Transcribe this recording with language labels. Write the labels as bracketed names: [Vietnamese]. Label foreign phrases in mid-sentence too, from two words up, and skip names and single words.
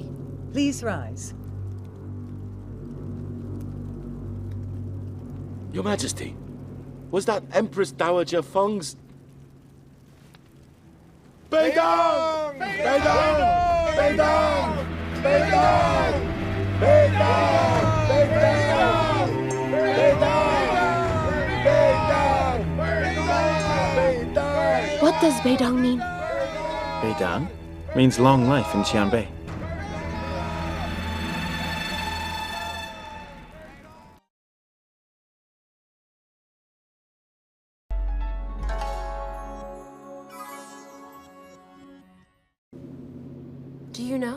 [English] Please rise. Your Majesty, was that Empress Dowager Feng's... Beidong! Beidong! Beidong! Beidong! Beidong! Beidong! Beidong! Beidong! What does Beidong mean? Beidang means long life in Xianbei. Do you know?